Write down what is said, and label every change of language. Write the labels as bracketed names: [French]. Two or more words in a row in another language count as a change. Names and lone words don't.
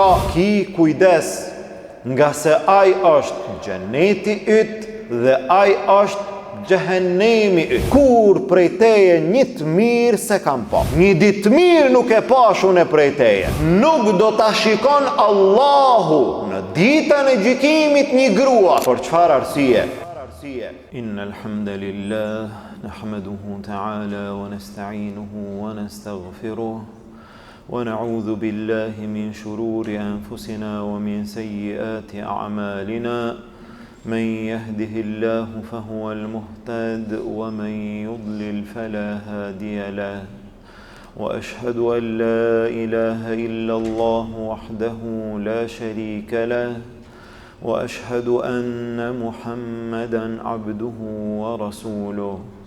[Albanian] Ki kujdes, nga se ai është xheneti yt dhe ai është xhehenemi yt. Kur prej teje një të mirë se kam pa. Një ditë mirë nuk e pash unë prej teje. Nuk do ta shikon Allahu në ditën e gjykimit një grua. Por çfarë arsye? [Arabic] إن الحمد لله نحمده تعالى ونستعينه ونستغفره ونعوذ بالله من شرور أنفسنا ومن سيئات أعمالنا. من يهده الله فهو المهتد ومن يضلل فلا هادي له وأشهد أن لا إله إلا الله وحده لا شريك له وأشهد أن محمدا عبده ورسوله